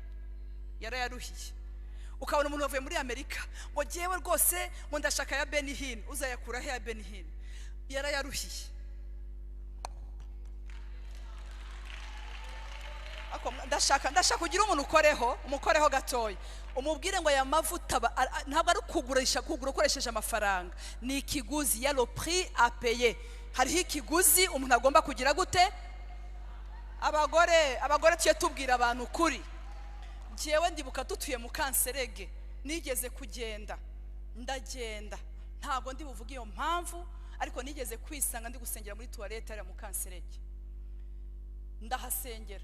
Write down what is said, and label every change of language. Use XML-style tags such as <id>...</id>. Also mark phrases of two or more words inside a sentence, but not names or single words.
<rn>Ukabona umuntu wavuye muri Amerika ngo jewe rwose ngo ndashaka ya Benihin, uzayakura he ya Benihin? Yarayaruhiye. Ndashaka kugira umuntu umukoreho gatoya. umubwire ngo aya mavuta ntabwo ari kugura ukoresheje amafaranga, ni ikiguzi ya</rn> <fr>le prix à payer.</fr> <rn>Hariho ikiguzi umuntu agomba kugira gute? Abagore tuye tubwira abantu kuri. Jewe ndibuka dutuye mu Kanserege, nigeze kugenda ndagenda, ntabwo ndi buvuga iyo mpamvu, ariko nigeze kwisanga ndi gusengera muri toilette ari mu Kanserege, ndahasengera.</rn>